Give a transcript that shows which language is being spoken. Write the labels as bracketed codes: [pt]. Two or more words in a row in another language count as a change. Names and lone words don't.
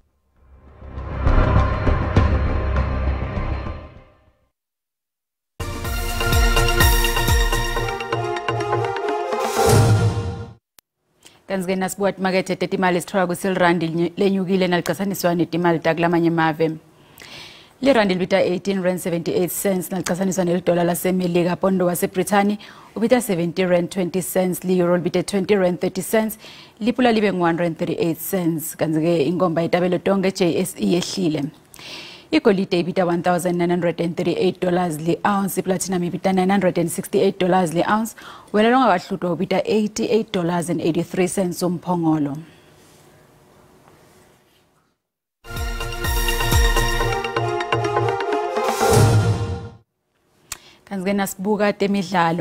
[ss] Kanzi nasibuat market tetimali sithola kusilrandi lenyukile nalicasaniswa netimali takulamanye mave. Lirandi libita 18 rand 78 cents nalicasaniswa nedola lasemelika. Pondo waseBrithani ubita 70 rand 20 cents, li-euro libita 20 rand 30 cents, lipula libe 1 rand 38 cents. Kanzi ke ingomba itabelo tonke JSE yehlile. Igolide ibita $1,938 li-ounce, platinum ibita $968 li-ounce, wela longa wahlutwa ubita $88.83 umphongolo. Kanzi nasibuka temidlalo.